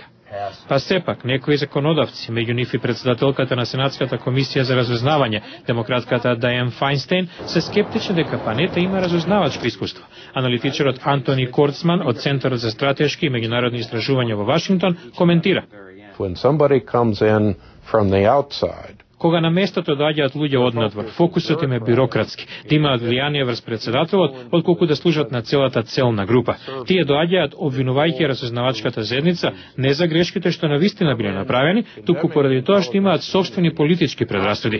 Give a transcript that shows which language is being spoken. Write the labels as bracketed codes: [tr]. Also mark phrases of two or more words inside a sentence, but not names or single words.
[mk] Па сепак, некои законодавци, меѓу нив и председателката на Сенатската комисија за разузнавање, демократката Дајан Фајнстейн, се скептични дека Панета има разузнавачко искуство. Аналитичарот Антони Корцман од Центарот за стратешки и меѓународни истражувања во Вашингтон коментира. [en] When somebody comes in from the outside, [mk] Кога на местото доаѓаат луѓе однадвор, фокусот им е бирократски, да имаат влијание врз председателот, отколку да служат на целата целна група. Тие доаѓаат обвинувајќи разузнавачката заедница не за грешките што навистина биле направени, туку поради тоа што имаат сопствени политички предрасуди.